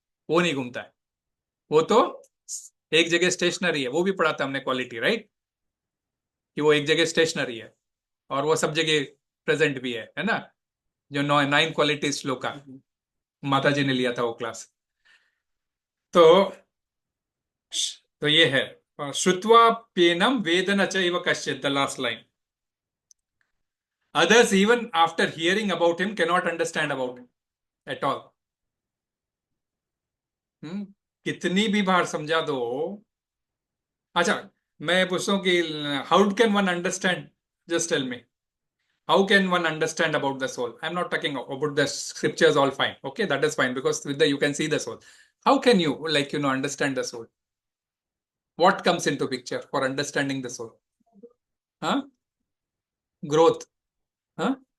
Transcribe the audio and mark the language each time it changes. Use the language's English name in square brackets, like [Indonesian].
[Hindi] वो नहीं घूमता है, वो तो एक जगह स्टेशनरी है. वो भी पढ़ा था हमने क्वालिटी, राइट, कि वो एक जगह स्टेशनरी है और वो सब जगह प्रेजेंट भी है ना. जो 9 क्वालिटी श्लोका माता जी ने लिया था वो क्लास. तो ये है [Sanskrit] śrutvāpyenam vedana caiva kaścid, [English] the last line. Others, even after hearing about him, cannot understand about him at all. [Hindi] कितनी भी बार समझा दो. अच्छा, मैं पूछता हूँ कि [English] How can one understand? Just tell me, how can one understand about the soul? I'm not talking about the scriptures, all fine. Okay, that is fine, because with the you can see the soul. How can you understand the soul? What comes into picture for understanding the soul? Huh? Growth. Huh?